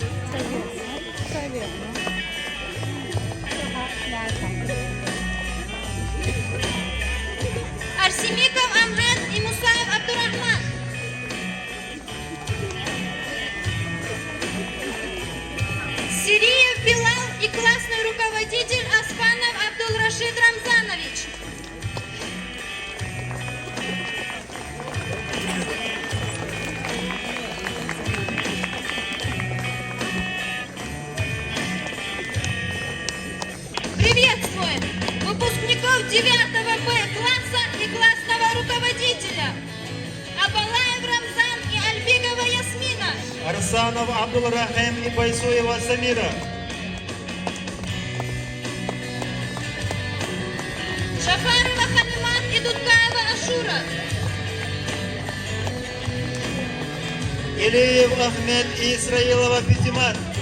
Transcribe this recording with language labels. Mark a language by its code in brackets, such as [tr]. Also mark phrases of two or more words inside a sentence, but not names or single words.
[ru] Арсемиков Амрет и Мусаев Абдурахман. Сириев Билал и классный руководитель Аспанов Абдулрашид Рамзанович. Приветствуем выпускников 9 Б класса и классного руководителя Абалаев Рамзан и Альбигова Ясмина. Арсанов Абдулрахим и Байсуева Самира. Шафарова Халимат и Дудкаева Ашура. Илиев Ахмед и Исраилова Фитимат.